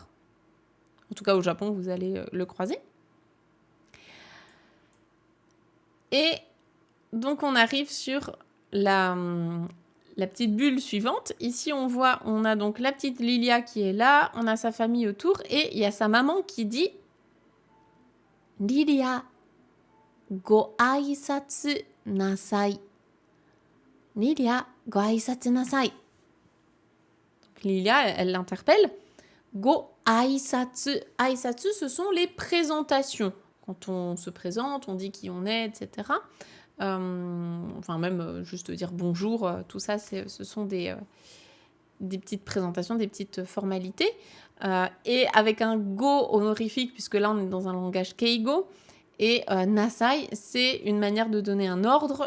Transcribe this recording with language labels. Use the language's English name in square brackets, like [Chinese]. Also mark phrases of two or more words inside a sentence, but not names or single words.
[French] En tout cas au Japon vous allez le croiser. Et donc on arrive sur la petite bulle suivante. Ici on a donc la petite Lilia qui est là, on a sa famille autour et il y a sa maman qui dit Lilia [Japanese] ご挨拶なさい. Lilia, ご挨拶なさい. [French] Donc Lilia, elle l'interpelle. [Japanese] ご挨拶. [French] Aisatsu, ce sont les présentations. Quand on se présente, on dit qui on est, etc. Enfin, même juste dire bonjour, tout ça, ce sont des petites présentations, des petites formalités. Et avec un go honorifique, puisque là, on est dans un langage keigo, et nasai, c'est une manière de donner un ordre.